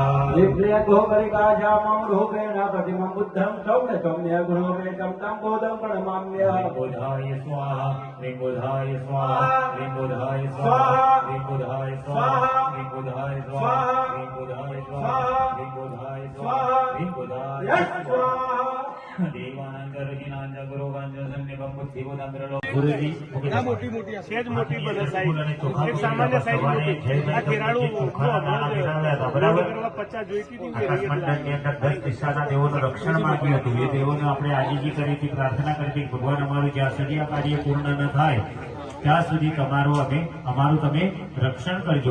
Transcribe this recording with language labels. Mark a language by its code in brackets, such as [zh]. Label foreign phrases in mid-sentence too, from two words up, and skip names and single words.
[sa] निप्रियगोपरिकाशामं रूपेण प्रतिमं बुद्धं सौम्य सौम्य गुणोपेतं तं बोधं प्रणमाम्यहम्. बुधाय स्वाहा, ह्रीं बुधाय स्वाहा, ह्रीं बुधाय स्वाहा, ह्रीं बुधाय स्वाहा, ह्रीं बुधाय स्वाहा, ह्रीं बुधाय स्वाहा, ह्रीं बुधाय स्वाहा, ह्रीं बुधाय स्वाहा. [gu] देवानंतर ગુરુજી ના મોટી મોટી આ સેજ મોટી બને સાઈઝ એક સામાન્ય સાઈઝ મોટી આ કેરાળું જો હમણાં જ બરાબર. 50 જોઈતી હતી ને આકાશ મંડળની અંદર 10 દિશાના દેવોનું રક્ષણ માંગ્યું હતું. એ દેવોને આપણે આજીજી કરી હતી, પ્રાર્થના કરી હતી, ભગવાન અમારું જ્યાં સુધી આ કાર્ય પૂર્ણ ન થાય ત્યાં સુધી અમારું તમે રક્ષણ કરજો.